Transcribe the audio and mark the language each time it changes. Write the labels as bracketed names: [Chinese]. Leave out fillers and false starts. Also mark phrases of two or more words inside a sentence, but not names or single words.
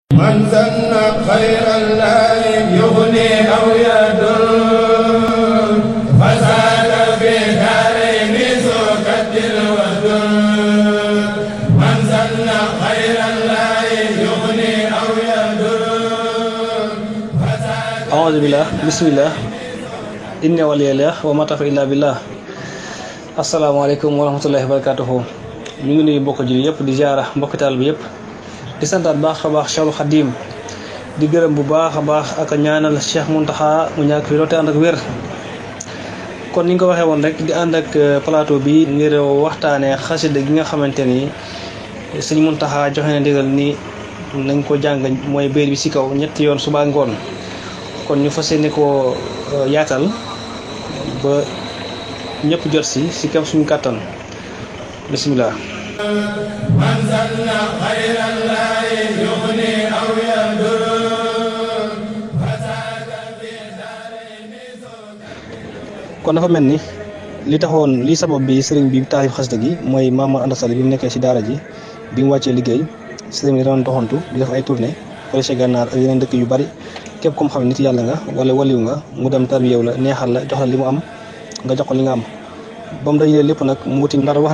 [Arabic] من ظن خير الله يغني أو يضر فزاد في دارين ذو كد وذر من ظن خير الله يغني أو يضر أعوذ بالله بسم الله إن ولي الله وما توفيقي إلا بالله. السلام عليكم ورحمة الله وبركاته. [Wolof] ñu ngi nuyu mbokk jullit yëpp di ziara mbokk taal bi yëpp di santaat baax a baax Cheikhul Khadim di gërëm bu baax a baax ak ñaanal Cheikh Mountakha mu ñàkk fi loolu te ànd ak wér. kon ni nga ko waxee woon rek di ànd ak plateau bi ngir waxtaanee xasida gi nga xamante ni sëñ Mountakha joxe na ndigal ni nañ ko jàng mooy béer bi ci kaw ñetti yoon suba ngoon. kon ñu fas yéene ko yaatal ba ñëpp jot si kam suñu kàttan bismillah. [Arabic] من ظن خير الله يغني أو يضر فزاد في دارين [Wolof] kon dafa mel ni li taxoon li sabab bi sëriñ bi taalif xasida gi mooy Maam Mor Anta Sali bi mu nekkee si daara ji bi mu wàccee liggéey sëriñ bi doon doxantu di def ay tournée fële ca Gànnaar ak yeneen dëkk yu bari képp comme xam nit yàlla nga wala waliw nga mu dem tarbiyew la neexal la jox la li mu am nga jox ko li nga am ba mu dajalee lépp nag mu wuti ndar wax